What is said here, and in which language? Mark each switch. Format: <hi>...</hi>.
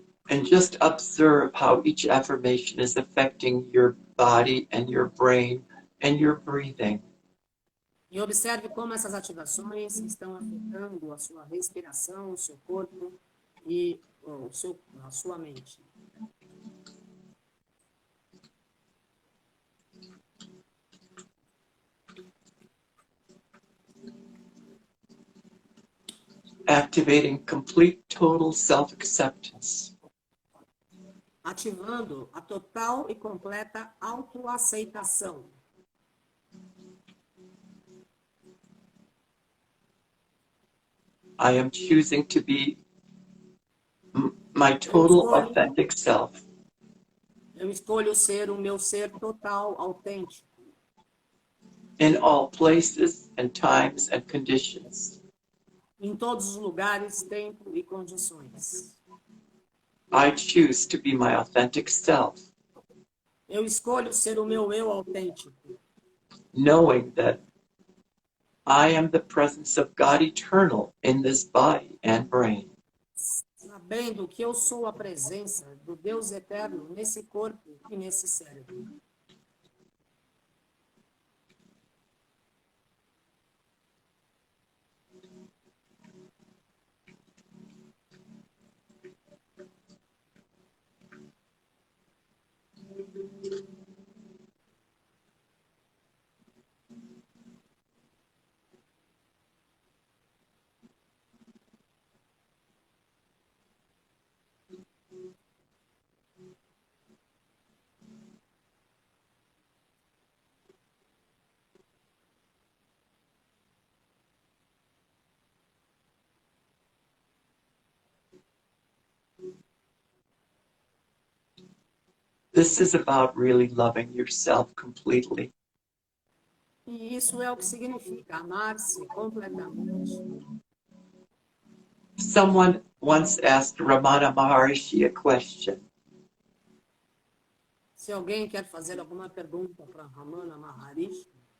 <en>And just observe how each affirmation is affecting your body and your brain and your breathing.</en> <pt>E observe como essas ativações estão afetando a sua respiração, o seu corpo e a sua mente.</pt> <en>Activating complete, total self-acceptance.</en> <pt>Ativando a total e completa autoaceitação.</pt> <en>I am choosing to be my total authentic self.</en> <pt>Eu escolho ser o meu ser total, autêntico.</pt> <en>In all places and times and conditions.</en> <pt>Em todos os lugares, tempo e condições.</pt> <en>I choose to be my authentic self.</en> <pt>Eu escolho ser o meu eu autêntico.</pt> <en>Knowing that I am the presence of God eternal in this body and brain.</en> <pt>Sabendo que eu sou a presença do Deus eterno nesse corpo e nesse cérebro.</pt> <en>This is about really loving yourself completely.</en> <pt>E isso é o que significa amar-se completamente.</pt> <en>Someone once asked Ramana Maharishi a question.</en> <pt>Se alguém quer fazer alguma pergunta para Ramana Maharishi,</pt>